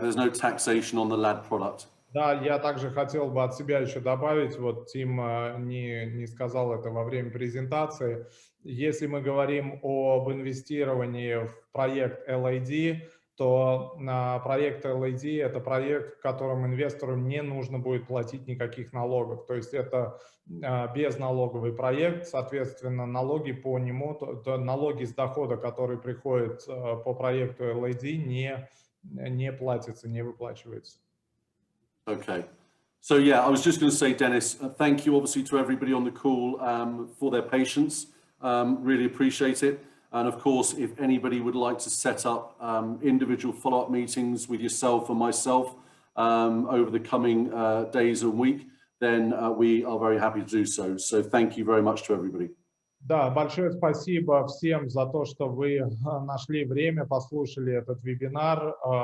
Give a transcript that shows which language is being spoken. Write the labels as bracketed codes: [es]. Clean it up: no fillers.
[en] There's no taxation on the LAD product. [ru] Да, я также хотел бы от себя еще добавить, вот Тим не сказал это во время презентации. Если мы говорим об инвестировании в проект LAD, то проект LAD – это проект, в котором инвестору не нужно будет платить никаких налогов. То есть это безналоговый проект, соответственно, налоги по нему, налоги с дохода, которые приходят по проекту LAD, не платятся, не выплачиваются. [en] Okay. So yeah, I was just going to say, Dennis, thank you obviously to everybody on the call for their patience. Really appreciate it. And of course, if anybody would like to set up individual follow-up meetings with yourself and myself over the coming days and week, then we are very happy to do so. So thank you very much to everybody. [ru] Да, большое спасибо всем за то, что вы нашли время, послушали этот вебинар.